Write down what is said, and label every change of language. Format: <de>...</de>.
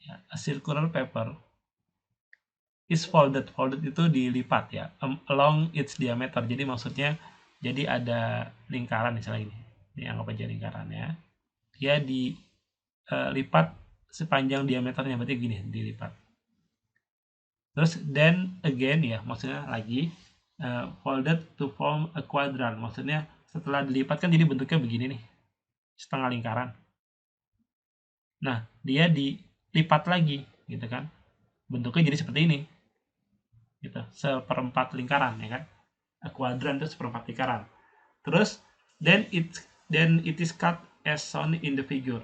<en>A circular paper is folded. Folded</en> <id>itu dilipat ya,</id> <en>along its diameter.</en> <id>Jadi maksudnya, jadi ada lingkaran misalnya ini. Ini anggap aja lingkaran ya. Dia dilipat sepanjang diameternya, berarti gini, dilipat. Terus</id> <en>then again</en> <id>ya, maksudnya lagi</id> <en>folded to form a quadrant.</en> <id>Maksudnya setelah dilipat kan jadi bentuknya begini nih, setengah lingkaran. Nah, dia dilipat lagi gitu kan, bentuknya jadi seperti ini gitu, seperempat lingkaran ya kan.</id> <en>A quadrant</en> <id>itu seperempat lingkaran. Terus</id> <en>then it is cut as shown in the figure.</en>